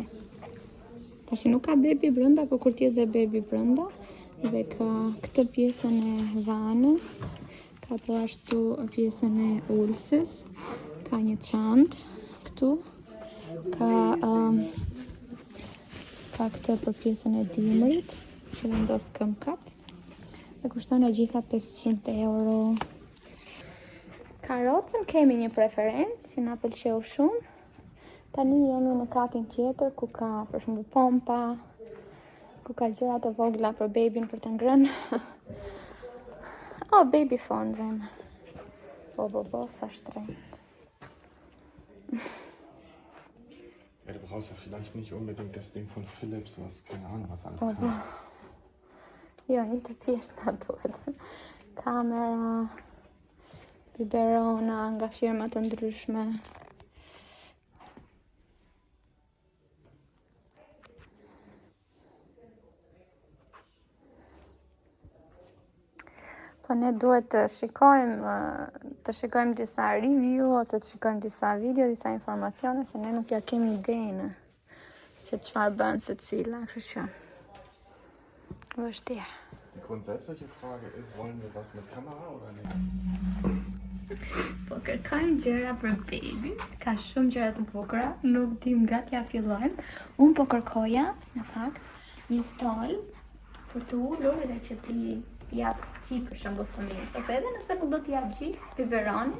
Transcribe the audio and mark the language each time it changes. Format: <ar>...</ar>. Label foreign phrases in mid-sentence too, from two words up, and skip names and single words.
<sq>Tash nuk ka bebi brenda, po kur t'jetë dhe bebi brenda, dhe ka këtë pjesën e vanës, ka po ashtu pjesën e ulsës, ka një çantë këtu, ka këtë për pjesën e dimrit, që vendos këmbkat, dhe kushton e gjitha 500 euro. Karocën kemi një preferencë që na pëlqeu shumë. Tani jemi në katin tjetër ku ka për shembull pompa, ku ka gjëra të vogla për babyn për të ngrënë. Oh,</sq> <en>baby phone</en> <sq>zemë. Po, sa shtrenjt.</sq> <de>Ja, du brauchst ja vielleicht nicht unbedingt das Ding von Philips, was keine Ahnung, was alles kann.</de> <sq>Jo, një të thjesht na duhet. Kamera, biberona nga firma të ndryshme. Po ne duhet të shikojmë disa review ose të shikojmë disa video, disa informacione, se ne nuk ja kemi idejnë se çfarë bën secila, kështu që vështirë.</sq> <de>Die grundsätzliche Frage ist, wollen wir was mit Kamera oder nicht?</de> <sq>Po kërkojmë gjëra për baby, ka shumë gjëra të bukura, nuk dim nga t'ja fillojmë. Unë po kërkoja, në fakt, një stol për të ulur edhe që ti jap qi për shembull fëmijës, ose edhe nëse nuk do t'i jap qi, biberoni.</sq>